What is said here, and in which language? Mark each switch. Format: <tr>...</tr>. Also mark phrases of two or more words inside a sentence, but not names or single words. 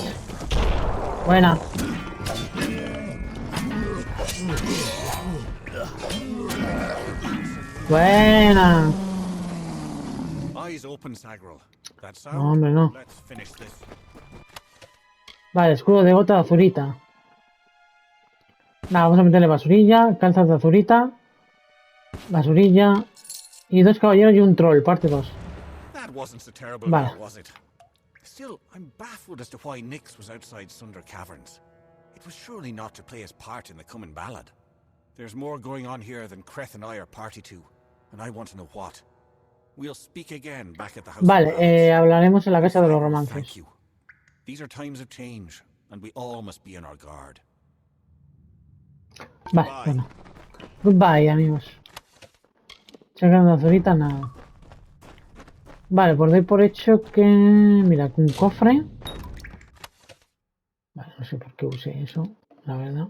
<es>Buena. Buena. No, hombre, no. Vale, escudo de gota de azurita. Nada, vamos a meterle basurilla, calzas de azurita, basurilla y 2 caballeros y un troll, parte 2. Vale.</es> <en>Still, I'm baffled as to why Nyx was outside Sunder Caverns. It was surely not to play his part in the coming ballad. There's more going on here than Creth and I are party to, and I want to know what. We'll speak again back at the house.</en> <es>Vale, hablaremos en la casa de los romances.</es> <en>Thank you. These are times of change, and we all must be on our guard.</en> <es>Vale, bueno. Goodbye, amigos. Checando azurita, nada. Vale, pues doy por hecho que... Mira, un cofre. Vale, no sé por qué usé eso, la verdad.</es>